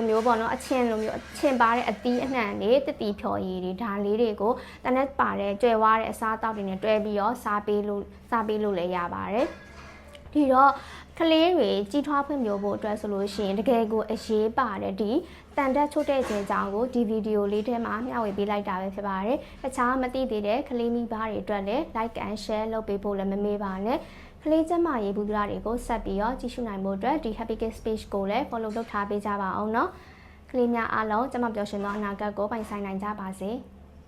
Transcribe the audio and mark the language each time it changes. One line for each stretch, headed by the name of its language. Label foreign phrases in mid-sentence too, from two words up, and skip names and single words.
Burmese: မျိုးပေါ့နော်အချင်းလိုမျိုးအချင်းပါတဲ့အသီးအနှံတွေတတိဖြော်ရည်တွေဒါလေးတွေကိုတန်တက်ပါတဲ့ကြွယ်ဝတဲ့အစားအသောက်တွေနဲ့တွဲ ပြီးတော့စားပေးလို့လည်းရပါတယ်ဒီတော့ကလေးတွေကြီးထွားဖွံ့ဖြိုးဖို့အတွက်ဆိုလို့ရှိရင်တကယ်ကိုအရေးပါတဲ့ဒီတန်တက်ချို့တဲ့ခြင်းကြောင့်ကိုဒီဗီဒီယိုလေးထဲမှာမျှဝေပေးလိုက်တာပဲဖြစ်ပါတယ်။တခြားမသိသေးတဲ့ကလေးမိဘတွေအတွက်လည်း
English: like and share
Burmese: လုပ်ပေးဖို့လည်းမမေ့ပါနဲ့။ကလေးကျမရေးဘူးဒရာတွေကိုဆက်ပြီးတော့ကြည့်ရှုနိုင်ဖို့အတွက်ဒီ Happy Kids page ကိုလည်း follow လုပ်ထားပေးကြပါအောင်နော်။ကလေးများအားလုံးကျမပျော်ရွှင်သောအနာဂတ်ကိုပိုင်ဆိုင်နိုင်ကြပါစေ။